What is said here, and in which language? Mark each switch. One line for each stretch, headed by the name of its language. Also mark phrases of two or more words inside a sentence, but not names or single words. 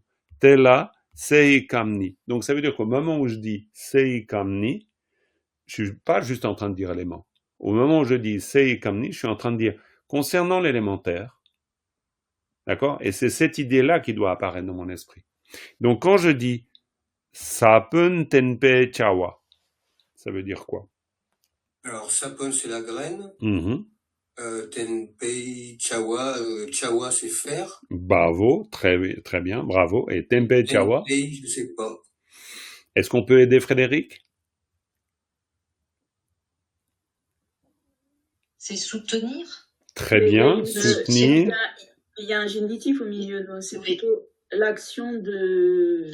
Ainu: Tela, sei kamni.
French: Donc, ça veut dire qu'au moment où je dis
Ainu: sei kamni,
French: je suis pas juste en train de dire élément. Au moment où je dis
Ainu: sei kamni,
French: je suis en train de dire concernant l'élémentaire. D'accord? Et c'est cette idée-là qui doit apparaître dans mon esprit. Donc, quand je dis
Ainu: sapun tenpe chawa,
French: ça veut dire quoi? Alors, sapun, c'est la graine. Mm-hmm.
Ainu: Tenpei chawa, chawa,
French: c'est faire. Bravo, très, très bien, bravo. Et
Ainu: tempe chawa?
French: Tenpei, je sais pas. Est-ce qu'on peut aider Frédéric? C'est soutenir. Très bien, soutenir. Il y a un génitif au milieu, donc c'est plutôt l'action de...